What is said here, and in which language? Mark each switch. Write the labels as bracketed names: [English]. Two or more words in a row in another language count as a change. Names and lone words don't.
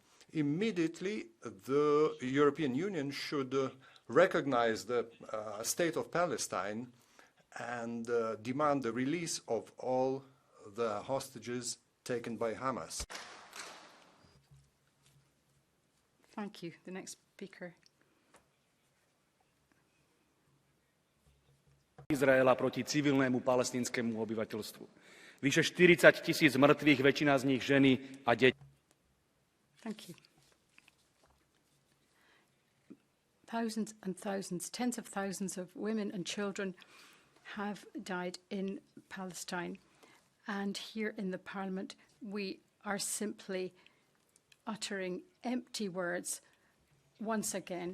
[English] Immediately, the European Union should recognize the state of Palestine and demand the release of all the hostages taken by Hamas. Thank you. The next speaker. [Slovak] Izraela proti civilnému palestínskému obyvateľstvu. Vyše 40 000 mŕtvych, väčšina z nich ženy a deti. [English] Thank you. Thousands and thousands, tens of thousands of women and children have died in Palestine. And here in the Parliament, we are simply uttering empty words once again.